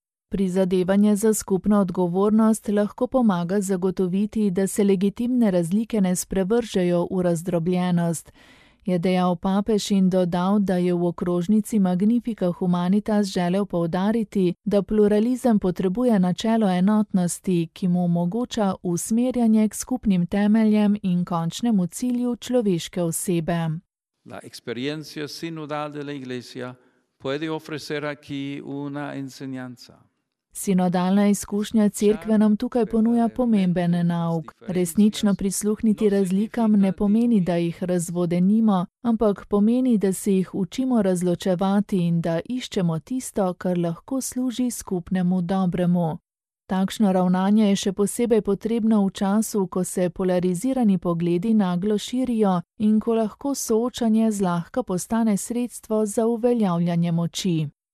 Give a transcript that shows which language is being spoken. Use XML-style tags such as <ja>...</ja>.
<sl>Prizadevanje za skupno odgovornost lahko pomaga zagotoviti, da se legitimne razlike ne sprevržejo v razdrobljenost, je dejal papež in dodal, da je v okrožnici Magnifica Humanitas želel poudariti, da pluralizem potrebuje načelo enotnosti, ki mu omogoča usmerjanje k skupnim temeljem in končnemu cilju človeške osebe.</sl> <es>La experiencia sinodal de la Iglesia puede ofrecer aquí una enseñanza.</es> <sl>Sinodalna izkušnja cerkve nam tukaj ponuja pomemben nauk. Resnično prisluhniti razlikam ne pomeni, da jih razvodenimo, ampak pomeni, da se jih učimo razločevati in da iščemo tisto, kar lahko služi skupnemu dobremu. Takšno ravnanje je še posebej potrebno v času, ko se polarizirani pogledi naglo širijo in ko lahko soočanje zlahka postane sredstvo za uveljavljanje moči.</sl>